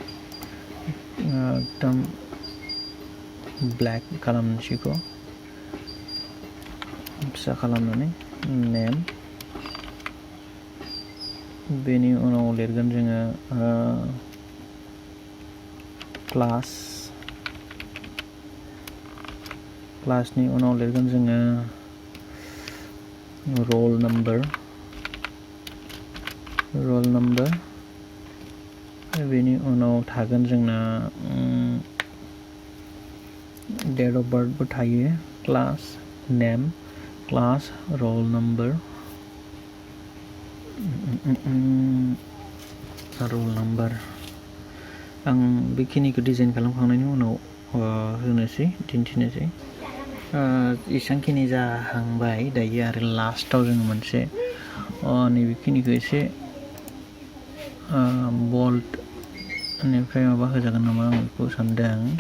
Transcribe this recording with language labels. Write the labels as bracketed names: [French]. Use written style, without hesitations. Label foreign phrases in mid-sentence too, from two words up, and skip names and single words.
[Bodo] एकदम ब्लेक खालामनोसैखौ फिसा खालामनानै नेम बेनि उनाव लिरगोन जोङो क्लासनि उनाव लिरगोन जोङो [English] roll number [Bodo] बेनि उनाव थागोन जोंना [English] date of birth [Bodo] थायो [English] class name class roll number roll number [Bodo] आं बेखिनिखौ डिजाइन खालामखांनायनि उनाव होनोसै दिन्थिनोसै इसांखिनि जाहांबाय दायो आरो लास्टाव जोङो मोनसे नैबेखिनिखौ एसे बोल्ड निफ्राय माबा होजागोन नामा आं बेखौ सानदों